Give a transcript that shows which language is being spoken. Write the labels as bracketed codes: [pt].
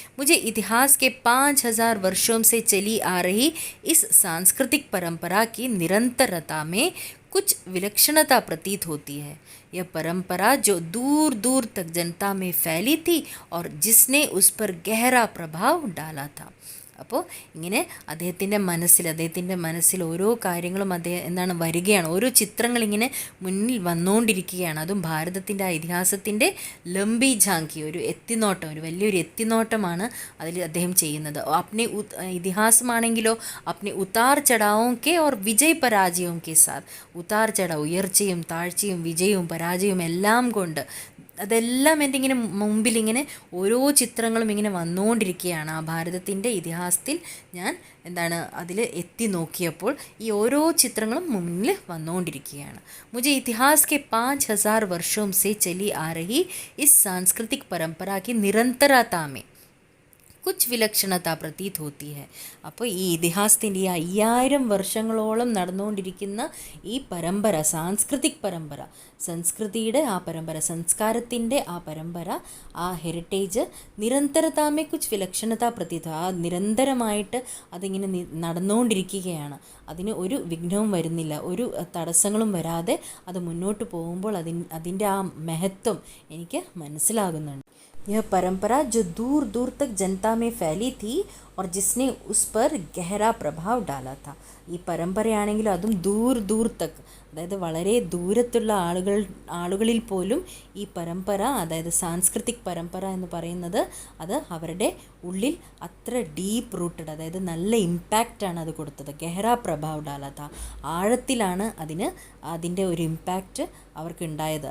[hi] मुझे इतिहास के 5000 वर्षों से चली आ रही इस सांस्कृतिक परंपरा की निरंतरता में कुछ विलक्षणता प्रतीत होती है. यह परंपरा जो दूर दूर तक जनता में फैली थी और जिसने उस पर गहरा प्रभाव डाला था. [ml] അപ്പോൾ ഇങ്ങനെ അദ്ദേഹത്തിൻ്റെ മനസ്സിൽ ഓരോ കാര്യങ്ങളും വരികയാണ്, ഓരോ ചിത്രങ്ങളിങ്ങനെ മുന്നിൽ വന്നുകൊണ്ടിരിക്കുകയാണ്. അതും ഭാരതത്തിൻ്റെ ആ ഇതിഹാസത്തിൻ്റെ [hi] ലംബി ഝാങ്കി, [ml] ഒരു വലിയൊരു എത്തിനോട്ടമാണ് അതിൽ അദ്ദേഹം ചെയ്യുന്നത്. ഇതിഹാസമാണെങ്കിലോ [hi] അപ്നെ ഉത്താർ ചടാവും കെ ഓർ വിജയ് പരാജയവും കെ സാത്ത്, [ml] ഉത്താർ ചടാവ് ഉയർച്ചയും താഴ്ചയും വിജയവും പരാജയവും എല്ലാം കൊണ്ട് അതെല്ലാം എൻ്റെ ഇങ്ങനെ മുമ്പിലിങ്ങനെ ഓരോ ചിത്രങ്ങളും ഇങ്ങനെ വന്നുകൊണ്ടിരിക്കുകയാണ്. ആ ഭാരതത്തിൻ്റെ ഇതിഹാസത്തിൽ ഞാൻ അതിൽ എത്തി നോക്കിയപ്പോൾ ഈ ഓരോ ചിത്രങ്ങളും മുന്നിൽ വന്നുകൊണ്ടിരിക്കുകയാണ്. [hi] മുझे इतिहास के 5000 वर्षों से चली आ रही इस सांस्कृतिक परंपरा की निरंतरता में कुछ विलक्षणता प्रतीत होती है. [ml] അപ്പോൾ ഈ ഇതിഹാസത്തിൻ്റെ ഈ 5000 വർഷങ്ങളോളം നടന്നുകൊണ്ടിരിക്കുന്ന ഈ പരമ്പര, സാംസ്കൃതിക് പരമ്പര, സംസ്കൃതിയുടെ ആ പരമ്പര, സംസ്കാരത്തിൻ്റെ ആ പരമ്പര, ആ ഹെറിറ്റേജ് [hi] നിരന്തരതാമേ കുച്ച് വിലക്ഷണത പ്രതീത, [ml] ആ നിരന്തരമായിട്ട് അതിങ്ങനെ നടന്നുകൊണ്ടിരിക്കുകയാണ്. അതിന് ഒരു വിഘ്നവും വരുന്നില്ല, ഒരു തടസ്സങ്ങളും വരാതെ അത് മുന്നോട്ട് പോകുമ്പോൾ അതിൻ്റെ ആ മഹത്വം എനിക്ക് മനസ്സിലാകുന്നുണ്ട്. [hi] यह परंपरा जो दूर दूर तक जनता में फैली थी और जिसने उस पर गहरा प्रभाव डाला था. [ml] ഈ പരമ്പരയാണെങ്കിൽ അതും ദൂർ തക്ക്, അതായത് വളരെ ദൂരത്തുള്ള ആളുകളിൽ പോലും ഈ പരമ്പര, അതായത് സാംസ്കൃതിക് പരമ്പര എന്ന് പറയുന്നത്, അത് അവരുടെ ഉള്ളിൽ അത്ര [en] deep rooted, [ml] അതായത് നല്ല ഇമ്പാക്റ്റാണ് അത് കൊടുത്തത്. [hi] ഗഹ്റാ പ്രഭാവ് ഡാലത, [ml] ആഴത്തിലാണ് അതിൻ്റെ ഒരു ഇമ്പാക്റ്റ് അവർക്ക് ഉണ്ടായത്.